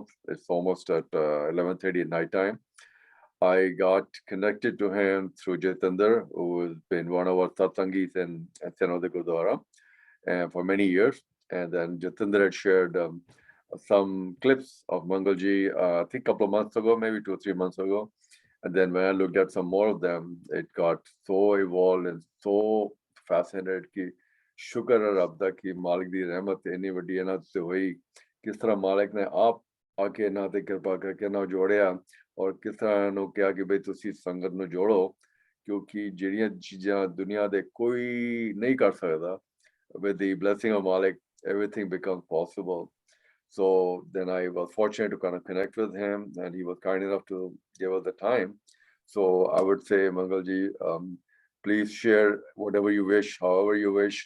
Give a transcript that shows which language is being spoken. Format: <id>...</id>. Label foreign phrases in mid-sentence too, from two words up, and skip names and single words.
<en>It's almost at 11:30 at night time. I got connected to him through Jatinder, who has been one of our satsangis in Sanode Gurdwara for many years. And then Jatinder had shared some clips of Mangalji, I think a couple of months ago, maybe 2 or 3 months ago. And then when I looked at some more of them, it got so evolved and so fascinated</en> <pa>ਕਿ ਸ਼ੁਕਰ ਹੈ ਰੱਬ ਦਾ ਕਿ ਮਾਲਕ ਦੀ ਰਹਿਮਤ ਇੰਨੀ ਵੱਡੀ ਹੈ ਨਾ ਤੇ ਹੋਈ ਕਿਸ ਤਰ੍ਹਾਂ ਮਾਲਕ ਨੇ ਆਪ ਆ ਕੇ ਨਾ ਤੇ ਕਿਰਪਾ ਕਰਕੇ ਨਾ ਜੋੜਿਆ ਔਰ ਕਿਸ ਤਰ੍ਹਾਂ ਨੂੰ ਕਿਆ ਕਿ ਭਾਈ ਤੁਸੀਂ ਸੰਗਤ ਨੂੰ ਜੋੜੋ ਕਿਉਂਕਿ ਜਿਹੜੀਆਂ ਚੀਜ਼ਾਂ ਦੁਨੀਆ ਦੇ ਕੋਈ ਨਹੀਂ ਕਰ ਸਕਦਾ</pa> <en>with the blessing of Malik everything becomes possible. So then I was fortunate to kind of connect with him, and he was kind enough to give us the time. So I would say, Mangalji, please share whatever you wish, however you wish.</en>